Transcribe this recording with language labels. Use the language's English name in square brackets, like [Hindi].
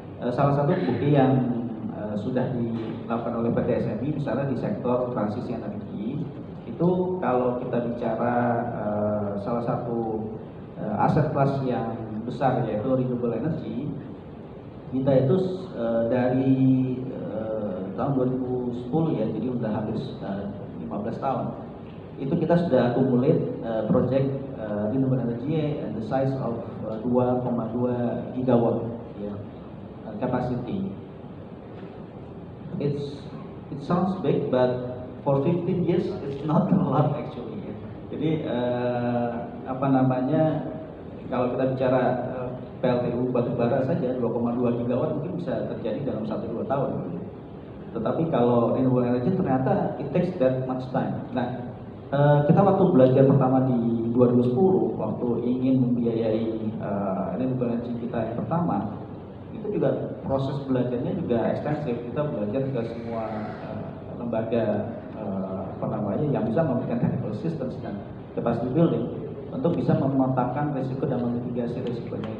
[Indonesian] Salah satu bukti yang sudah dilakukan oleh PT SMI misalnya di sektor transisi energi itu, kalau kita bicara salah satu aset kelas yang besar yaitu renewable energy, kita itu dari tahun 2010 ya, jadi udah habis 15 tahun itu kita sudah [English] accumulate project renewable energy and the size of 2,2 gigawatt [Indonesian] ya, capacity. [English] It sounds big, but for 15 years it's not a lot actually ya. [Indonesian] Jadi apa namanya, kalau kita bicara PLTU batubara saja 2,2 gigawatt mungkin bisa terjadi dalam 1-2 tahun gitu. Tetapi kalau renewable energy ternyata [English] it takes that much time. [Indonesian] Nah, kita waktu belajar pertama di 2010 waktu ingin membiayai renewable energy kita yang pertama, itu juga proses belajarnya juga ekstensif. Kita belajar ke semua lembaga apa namanya yang bisa memberikan technical assistance dan capacity building untuk bisa memetakan risiko dan memitigasi risikonya.